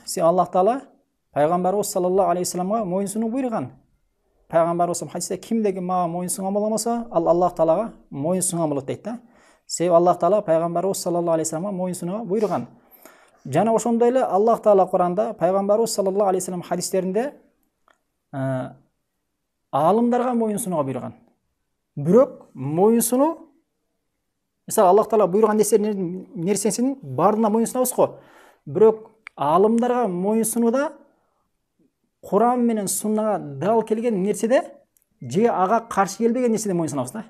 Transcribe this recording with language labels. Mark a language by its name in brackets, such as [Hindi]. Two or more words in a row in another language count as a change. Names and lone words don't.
[Kyrgyz] Аллах Таала пайгамбарыбыз [Arabic] صلى الله عليه وسلم [Kyrgyz] мойын сунуу буйруган. Пайгамбарыбыз хадисте кимдеги мага мойын сунган болмосо, ал Аллах Таалага мойын сунган болот дейт да. Себеби Аллах Таала пайгамбарыбыз [Arabic] صلى الله عليه وسلم [Kyrgyz] мойын сунууга буйруган. Жана ошондой эле Аллах Таала Куранда пайгамбарыбыз [Arabic] صلى الله عليه وسلم [Kyrgyz] хадистеринде алымдарга мойын сунууга буйруган. Бирок мойын сунуу, мисалы Аллах Таала буйруган нерсесинин бардына мойын сунабыз го. Бирок алымдарга мойын сунууда Куран менен суннага дал келген нерседе же ага каршы келбеген нерседе мойын сунабыз да.